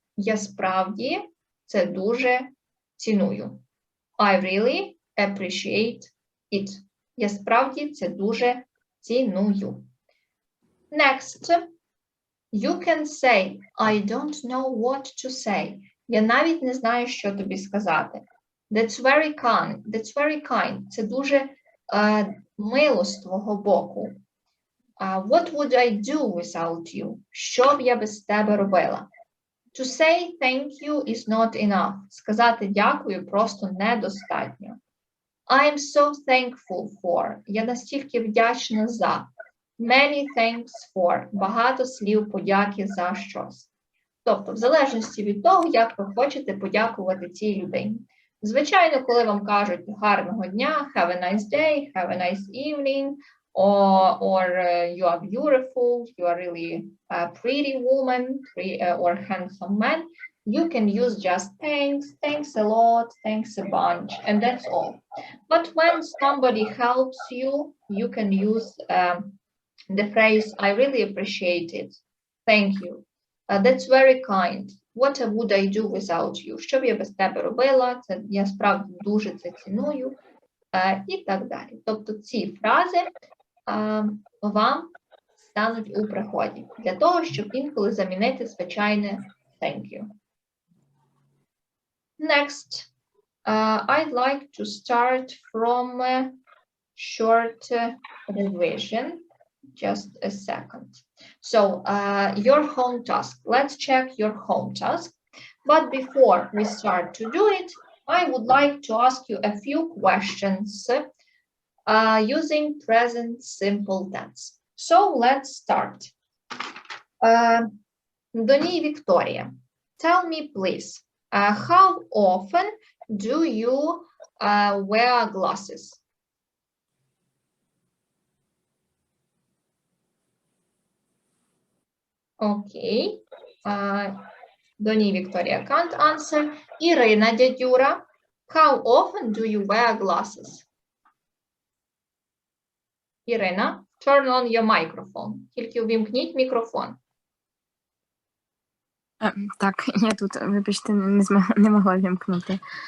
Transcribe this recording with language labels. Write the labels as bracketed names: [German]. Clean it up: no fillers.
[Ukrainian] Я справді це дуже ціную. [English] I really appreciate it. [Ukrainian] Я справді це дуже ціную. [English] Next. You can say, I don't know what to say. [Ukrainian] Я навіть не знаю, що тобі сказати. [English] That's very kind. That's very kind. [Ukrainian] Це дуже мило з твого боку. [English] What would I do without you? [Ukrainian] Що б я без тебе робила? [English] To say thank you is not enough. [Ukrainian] Сказати дякую просто недостатньо. [English] I'm so thankful for. [Ukrainian] Я настільки вдячна за. [English] Many thanks for. [Ukrainian] Багато слів подяки за щось. Тобто, в залежності від того, як ви хочете подякувати цій людині. Звичайно, коли вам кажуть гарного дня, [English] have a nice day, have a nice evening, or you are beautiful, you are really a pretty woman, or handsome man, you can use just thanks, thanks a lot, thanks a bunch, and that's all. But when somebody helps you, you can use the phrase, I really appreciate it. Thank you. That's very kind. What would I do without you? [Ukrainian] Що б я без тебе робила? Це я справді дуже це ціную. І так далі. Тобто ці фрази вам стануть у пригоді для того, щоб інколи замінити звичайне thank you. [English] Next, I'd like to start from a short revision. Just a second. So, your home task. Let's check your home task. But before we start to do it, I would like to ask you a few questions using present simple tense. So, let's start. Доні Victoria, tell me please, how often do you wear glasses? Okay. Доні Victoria can't answer. Ірина Дядюра, how often do you wear glasses? Ірина, turn on your microphone. [Ukrainian] Тільки увімкніть мікрофон. Так, я тут, вибачте, не могла вімкнути.